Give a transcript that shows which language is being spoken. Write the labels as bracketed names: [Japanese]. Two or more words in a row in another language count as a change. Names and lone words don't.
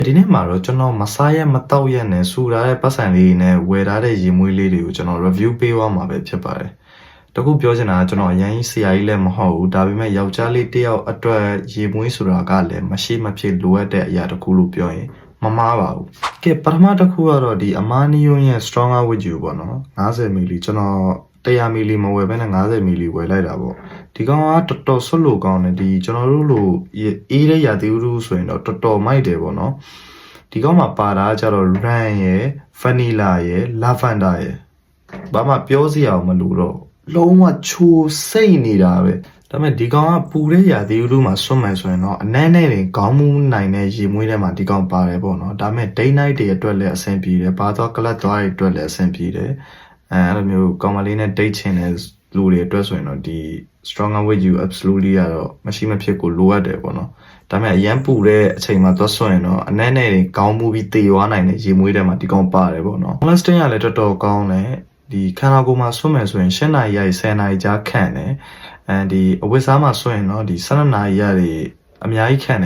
[Burmese] ဒီနေ့မှာတော့ကျွန်တော်မစားရမတောက်ရနဲ့စူထားတဲ့ပတ်စံလေးနဲ့ဝယ်ထားတဲ့ရေမွေးလေးတွေကိုကျွန်တော် review ပေးသွားမှာပဲဖြစ်ပါတယ်။တခုပြောချင်တာကကျွန်တော်အရင်ဆရာကြီးလည်းမဟုတ်ဘူးဒါပေမဲ့ယောက်ျားလေး တစ်ယောက်အတွက်ရေမွေးဆိုတာကလည်းမရှိမဖြစ်လိုအပ်တဲ့အရာတစ်ခုလို့ပြောရင်မမှားပါဘူး။ကဲပထမတစ်ခုကတော့ဒီ Amanio ရဲ့ Stronger with you ပေါ့နော် 50 ml ကျွန်တော်100 ml မဝယ်ဘဲနဲ့50 ml ဝယ်လိုက်တာပေါ့ဒီကောင်ကတော်တော်ဆွတ်လို့ကောင်းတယ်ဒီကျွန်တော်တို့လိုအေးတဲ့ရာသီဥတုဆိုရင်တော့တော်တော်မိုက်တယ်ပေါ့နော်ဒီကောင်မှာပါတာကျတော့ ran ရယ် vanilla ရယ် lavender ရယ်ဘာမှပြောစရာမလိုတော့လုံးဝချိုစိတ်နေတာပဲဒါပေမဲ့ဒီကောင်ကပူတဲ့ရာသီဥတုမှာဆွတ်မယ်ဆိုရင်တော့အနည်းနဲ့တင်ခေါင်းမူးနိုင်တဲ့ရေမွေးထဲမှာဒီကောင်ပါတယ်ပေါ့နော်ဒါပေမဲ့ [English] day night [Burmese] တွေအတွက်လည်းအဆင်ပြေတယ် ဘာသွားကလပ်သွားတွေအတွက်လည်းအဆင်ပြေတယ်အဲ့လိုမျိုးကောင်မလေးနဲ့ date ချင်တဲ့လူတွေအတွက်ဆိုရင်တော့ဒီ stronger with you absolutely ကတော့မရှိမဖြစ်ကိုလိုအပ်တယ်ပေါ့နော်ဒါပေမဲ့အရန်ပူတဲ့အချိန်မှာသွားဆွရင်တော့အနည်းနဲ့တင်ခေါင်းမူးပြီးတေသွားနိုင်တဲ့ရေမွေးထဲမှာဒီကောင်ပါတယ်ပေါ့နော် lasting ကလည်းတော်တော်ကောင်းတယ်ဒီခန္ဓာကိုယ်မှာဆွမယ်ဆိုရင်7နာရီကနေ10နာရီကြာခန့်တယ်အဲဒီအဝတ်စားမှာဆွရင်တော့ဒီ12နာရီရတွေအများကြီးခံ